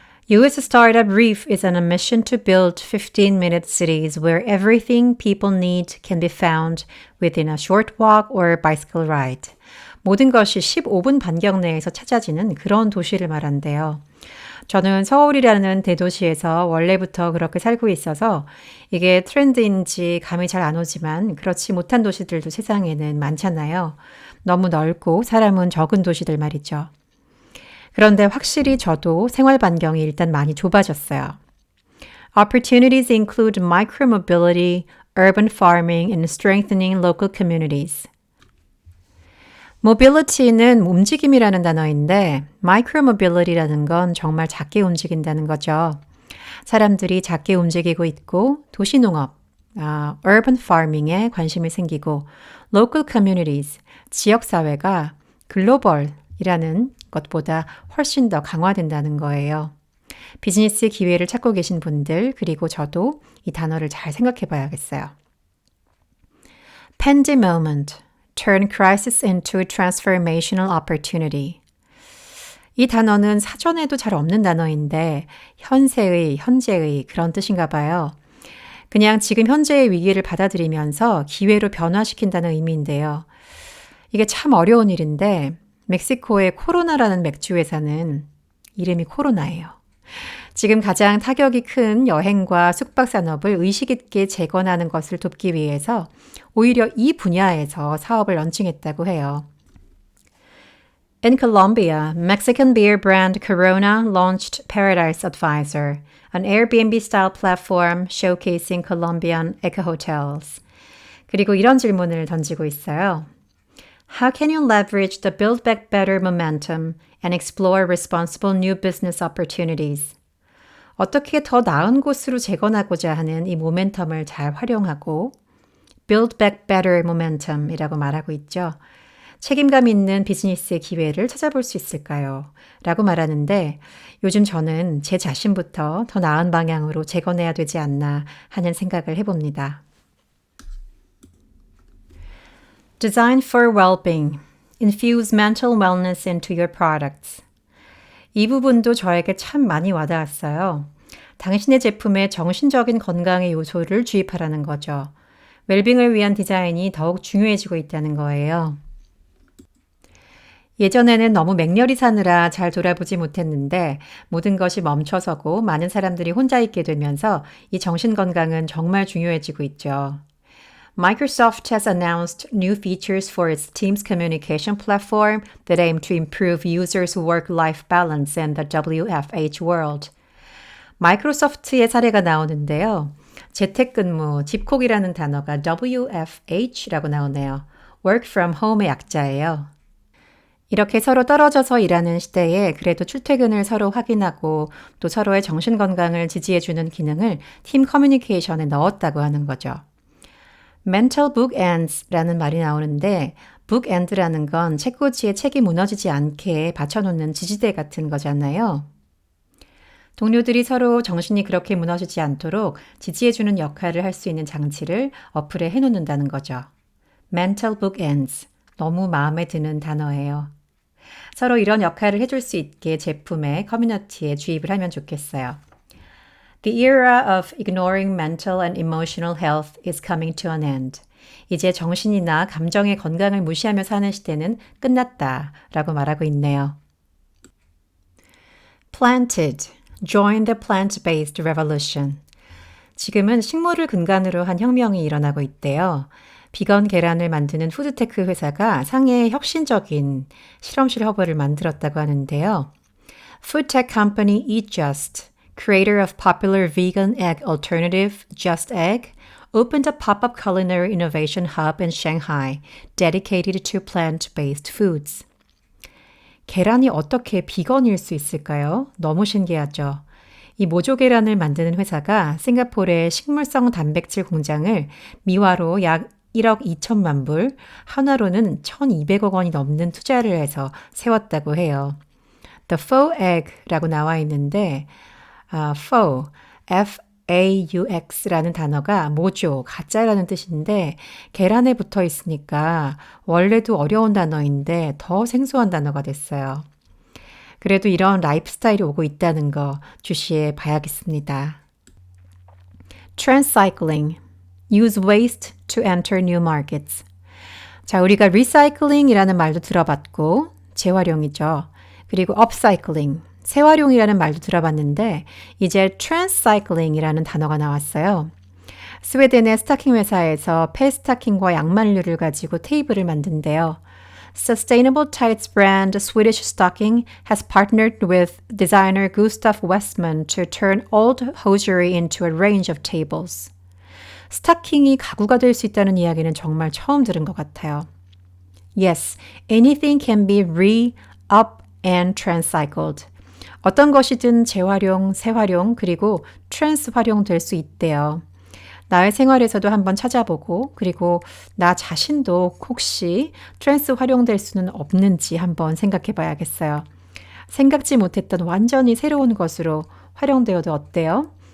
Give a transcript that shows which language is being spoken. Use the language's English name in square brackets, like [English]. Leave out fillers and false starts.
[English] US startup Reef is on a mission to build 15-minute cities where everything people need can be found within a short walk or bicycle ride. [Korean] 모든 것이 15분 반경 내에서 찾아지는 그런 도시를 말한대요. 저는 서울이라는 대도시에서 원래부터 그렇게 살고 있어서 이게 트렌드인지 감이 잘 안 오지만 그렇지 못한 도시들도 세상에는 많잖아요. 너무 넓고 사람은 적은 도시들 말이죠. 그런데 확실히 저도 생활 반경이 일단 많이 좁아졌어요. [English] Opportunities include micromobility, urban farming, and strengthening local communities. [Korean] mobility는 움직임이라는 단어인데 micromobility라는 건 정말 작게 움직인다는 거죠. 사람들이 작게 움직이고 있고 도시농업, urban farming에 관심이 생기고 local communities, 지역사회가 글로벌이라는 것보다 훨씬 더 강화된다는 거예요. 비즈니스 기회를 찾고 계신 분들, 그리고 저도 이 단어를 잘 생각해 봐야겠어요. [English] Pandemonium, turn crisis into transformational opportunity. [Korean] 이 단어는 사전에도 잘 없는 단어인데 현세의, 현재의 그런 뜻인가 봐요. 그냥 지금 현재의 위기를 받아들이면서 기회로 변화시킨다는 의미인데요. 이게 참 어려운 일인데 멕시코의 코로나라는 맥주 회사는 이름이 코로나예요. 지금 가장 타격이 큰 여행과 숙박 산업을 의식 있게 재건하는 것을 돕기 위해서 오히려 이 분야에서 사업을 런칭했다고 해요. [English] In Colombia, Mexican beer brand Corona launched Paradise Advisor, an Airbnb-style platform showcasing Colombian eco-hotels. [Korean] 그리고 이런 질문을 던지고 있어요. [English] How can you leverage the Build Back Better momentum and explore responsible new business opportunities? [Korean] 어떻게 더 나은 곳으로 재건하고자 하는 이 모멘텀을 잘 활용하고 [English] Build Back Better momentum [Korean] 이라고 말하고 있죠. 책임감 있는 비즈니스의 기회를 찾아볼 수 있을까요? 라고 말하는데 요즘 저는 제 자신부터 더 나은 방향으로 재건해야 되지 않나 하는 생각을 해봅니다. [English] Design for well-being. Infuse mental wellness into your products. [Korean] 이 부분도 저에게 참 많이 와닿았어요. 당신의 제품에 정신적인 건강의 요소를 주입하라는 거죠. 웰빙을 위한 디자인이 더욱 중요해지고 있다는 거예요. 예전에는 너무 맹렬히 사느라 잘 돌아보지 못했는데 모든 것이 멈춰서고 많은 사람들이 혼자 있게 되면서 이 정신 건강은 정말 중요해지고 있죠. [English] Microsoft has announced new features for its Teams communication platform that aim to improve users' work-life balance in the WFH world. [Korean] 마이크로소프트의 사례가 나오는데요. 재택근무, 집콕이라는 단어가 WFH라고 나오네요. Work from home의 약자예요. 이렇게 서로 떨어져서 일하는 시대에 그래도 출퇴근을 서로 확인하고 또 서로의 정신건강을 지지해주는 기능을 팀 커뮤니케이션에 넣었다고 하는 거죠. mental bookends라는 말이 나오는데 bookend라는 건 책꽂이에 책이 무너지지 않게 받쳐놓는 지지대 같은 거잖아요. 동료들이 서로 정신이 그렇게 무너지지 않도록 지지해주는 역할을 할 수 있는 장치를 어플에 해놓는다는 거죠. [English] mental bookends. [Korean] 너무 마음에 드는 단어예요. 서로 이런 역할을 해줄 수 있게 제품에 커뮤니티에 주입을 하면 좋겠어요. [English] The era of ignoring mental and emotional health is coming to an end. [Korean] 이제 정신이나 감정의 건강을 무시하며 사는 시대는 끝났다라고 말하고 있네요. [English] Planted. Join the plant-based revolution. [Korean] 지금은 식물을 근간으로 한 혁명이 일어나고 있대요. 비건 계란을 만드는 푸드테크 회사가 상해의 혁신적인 실험실 허브를 만들었다고 하는데요. [English] Foodtech company EatJust, creator of popular vegan egg alternative Just Egg, opened a pop-up culinary innovation hub in Shanghai dedicated to plant-based foods. [Korean] 계란이 어떻게 비건일 수 있을까요? 너무 신기하죠. 이 모조 계란을 만드는 회사가 싱가포르의 식물성 단백질 공장을 미화로 약 1억 2천만 불, 한화로는 1,200억 원이 넘는 투자를 해서 세웠다고 해요. The faux egg라고 나와 있는데 faux, F-A-U-X라는 단어가 모조, 가짜라는 뜻인데 계란에 붙어 있으니까 원래도 어려운 단어인데 더 생소한 단어가 됐어요. 그래도 이런 라이프 스타일이 오고 있다는 거 주시해 봐야겠습니다. [English] Transcycling. Use waste to enter new markets. [Korean] 자, 우리가 리사이클링이라는 말도 들어봤고 재활용이죠. 그리고 업사이클링, 재활용이라는 말도 들어봤는데 이제 트랜스사이클링이라는 단어가 나왔어요. 스웨덴의 스타킹 회사에서 폐스타킹과 양말류를 가지고 테이블을 만든대요. [English] Sustainable tights brand Swedish Stocking has partnered with designer Gustav Westman to turn old hosiery into a range of tables. [Korean] 스타킹이 가구가 될 수 있다는 이야기는 정말 처음 들은 것 같아요. [English] Yes, anything can be re-up and transcycled. [Korean] 어떤 것이든 재활용, 재활용, 그리고 트랜스 활용될 수 있대요. 나의 생활에서도 한번 찾아보고 그리고 나 자신도 혹시 트랜스 활용될 수는 없는지 한번 생각해 봐야겠어요. 생각지 못했던 완전히 새로운 것으로 활용되어도 어때요?